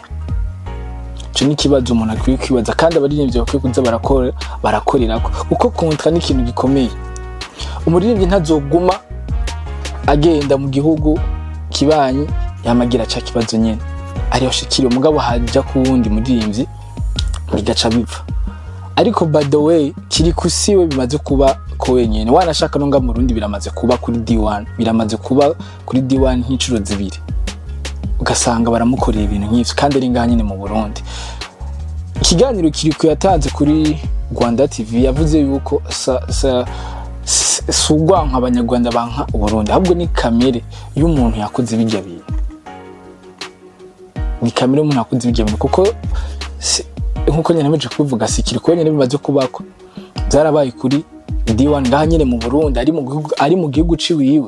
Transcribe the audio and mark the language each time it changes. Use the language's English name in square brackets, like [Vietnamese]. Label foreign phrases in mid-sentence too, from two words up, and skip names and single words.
[Rundi] Cyo ni kibazo umuntu akwiye kwibaza, kandi abaririmbyi bakwiye kuza barakorerako, kuko kontra ni ikintu gikomeye. Umuririmbyi ntazoguma agenda mu gihugu kibanyi yamagira cha kibazo nyene ariyo shikiriye, mugabo haja ku wundi muririmbyi bigaca bipfa. Ariko [English] by the way [Rundi] Kirikou siwe bimaze kuba ko wenyene, wanashaka nonga mu Burundi biramaze kuba kuri D1, biramaze kuba kuri D1 nk'icuro zibiri, ugasanga baramukorera ibintu nk'ivyo kandi ari ngaha nyene mu Burundi. Ikiganiro Kirikou yatanze kuri Rwanda TV yavuze yuko sugwanka abanyarwanda banka Uburundi, ahubwo ni kamere y'umuntu yakoze bijya bintu, ni kamere y'umuntu yakoze bijya bintu, kuko nkuko nyene meje kubivuga si Kirikou nyene bimaze kubako, byarabaye kuri D1 ngaha nyene mu Burundi, ari mu gihugu ciwiwe.